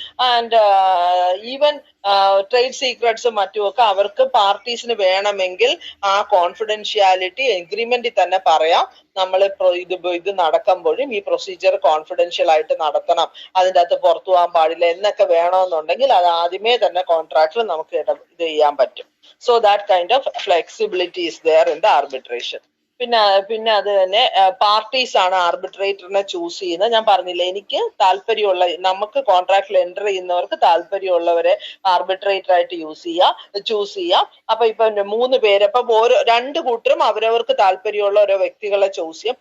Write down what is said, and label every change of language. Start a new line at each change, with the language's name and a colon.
Malayalam: And even trade സീക്രട്സും മറ്റുമൊക്കെ അവർക്ക് പാർട്ടീസിന് വേണമെങ്കിൽ ആ കോൺഫിഡൻഷ്യാലിറ്റി എഗ്രിമെന്റിൽ തന്നെ പറയാം നമ്മൾ ഇത് നടക്കുമ്പോഴും ഈ പ്രൊസീജിയർ കോൺഫിഡൻഷ്യൽ ആയിട്ട് നടത്തണം അതിൻ്റെ അകത്ത് പുറത്തു പോകാൻ പാടില്ല എന്നൊക്കെ വേണമെന്നുണ്ടെങ്കിൽ അത് ആദ്യമേ തന്നെ കോൺട്രാക്റ്റിൽ നമുക്ക് ഇത് ചെയ്യാൻ പറ്റും.
English: So that kind of flexibility is there in the arbitration.
Malayalam: പിന്നെ അത് തന്നെ പാർട്ടീസ് ആണ് ആർബിട്രേറ്ററിനെ ചൂസ് ചെയ്യുന്നത്. ഞാൻ പറഞ്ഞില്ലേ എനിക്ക് താല്പര്യമുള്ള നമുക്ക് കോൺട്രാക്റ്റിൽ എൻ്റർ ചെയ്യുന്നവർക്ക് താല്പര്യമുള്ളവരെ ആർബിട്രേറ്റർ ആയിട്ട് ചൂസ് ചെയ്യാം. അപ്പൊ ഇപ്പൊ 3 പേര് അപ്പം ഓരോ 2 കൂട്ടരും അവരവർക്ക് താല്പര്യമുള്ള ഓരോ വ്യക്തികളെ ചൂസ് ചെയ്യാം.